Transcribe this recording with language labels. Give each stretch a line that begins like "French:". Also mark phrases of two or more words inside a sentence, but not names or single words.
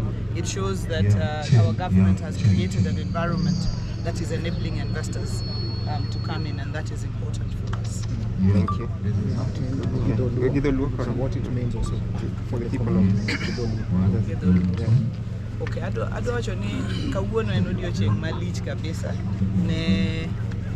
English: It shows that our government has created an environment that is enabling investors to come in, and that is important for us. Thank you. What it means also for the people
Luo (Kenya and Tanzania): Okay, ado wacho ni kawuono en odiochieng' malich kabisa ne